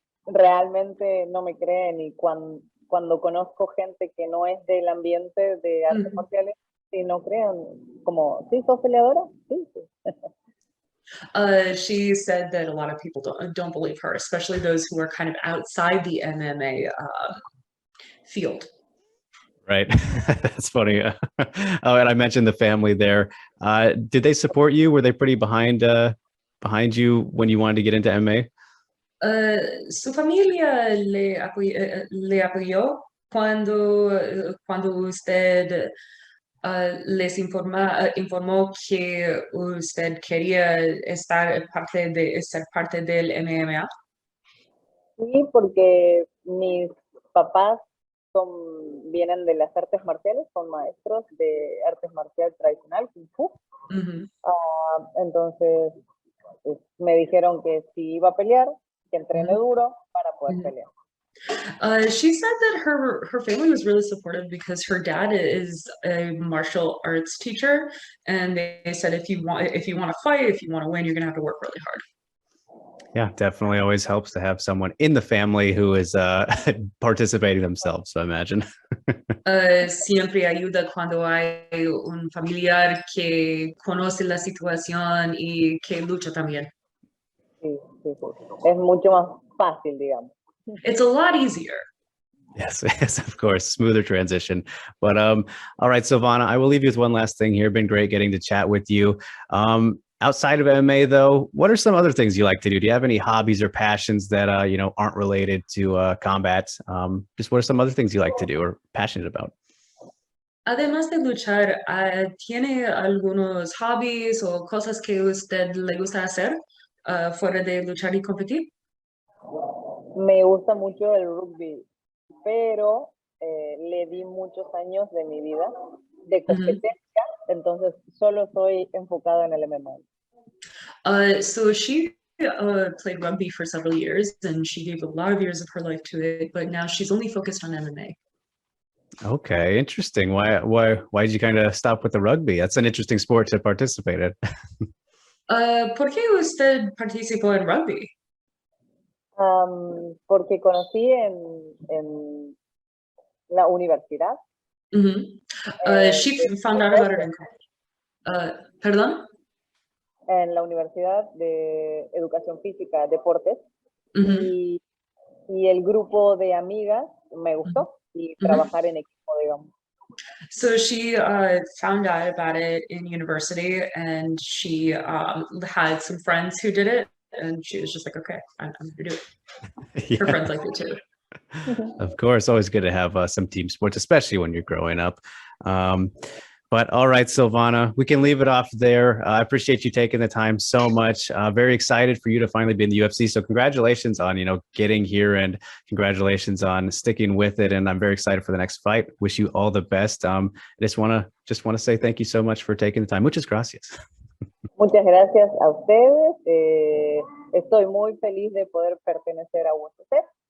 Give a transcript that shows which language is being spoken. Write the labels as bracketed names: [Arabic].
[Spanish] Realmente no me creen, y cuando conozco gente que no es del ambiente de artes marciales, y no creen, como, ¿sí sos peleadora? Sí. [English] She said that a lot of people don't believe her, especially those who are kind of outside the MMA field. Right. That's funny. Oh, and I mentioned the family there. Did they support you? Were they pretty behind you when you wanted to get into MMA? [Spanish] Su familia le apoyó cuando usted les informó que usted quería ser parte del MMA. Sí, porque mis papás vienen de las artes marciales, son maestros de artes marcial tradicional, Kung Fu. Entonces me dijeron que si iba a pelear, que entrene duro para poder pelear. [English] She said that her family was really supportive because her dad is a martial arts teacher, and they said if you want to fight, if you want to win, you're gonna have to work really hard. Yeah, definitely always helps to have someone in the family who is participating themselves, so I imagine. [Spanish] Siempre ayuda cuando hay un familiar que conoce la situación y que lucha también. Sí. Es mucho más fácil, digamos. [English] It's a lot easier. Yes, of course. Smoother transition. But all right, Silvana, I will leave you with one last thing here. Been great getting to chat with you. Outside of MMA, though, what are some other things you like to do? Do you have any hobbies or passions that you know, aren't related to combat? Just what are some other things you like to do or passionate about? [Spanish] Además de luchar, ¿tiene algunos hobbies o cosas que usted le gusta hacer fuera de luchar y competir? Me gusta mucho el rugby, pero le di muchos años de mi vida de competencia, entonces solo soy enfocada en el MMA. [English] So she played rugby for several years, and she gave a lot of years of her life to it, but now she's only focused on MMA. Okay, interesting. Why did you kind of stop with the rugby? That's an interesting sport to participate in. [Spanish] ¿Por qué usted participó en rugby? Porque conocí en la universidad. [English] She found out about it in [Spanish] ¿Perdón? En la Universidad de Educación Física, Deportes, y el grupo de amigas me gustó, y trabajar en equipo, digamos. [English] So she found out about it in university, and she had some friends who did it, and she was just like, okay, I'm gonna do it. Her friends like it too. Of course, always good to have some team sports, especially when you're growing up. But all right, Silvana, we can leave it off there. I appreciate you taking the time so much. Very excited for you to finally be in the UFC. So congratulations on, getting here, and congratulations on sticking with it. And I'm very excited for the next fight. Wish you all the best. I just want to say thank you so much for taking the time. [Spanish] Muchas gracias. Muchas gracias a ustedes. Estoy muy feliz de poder pertenecer a UFC.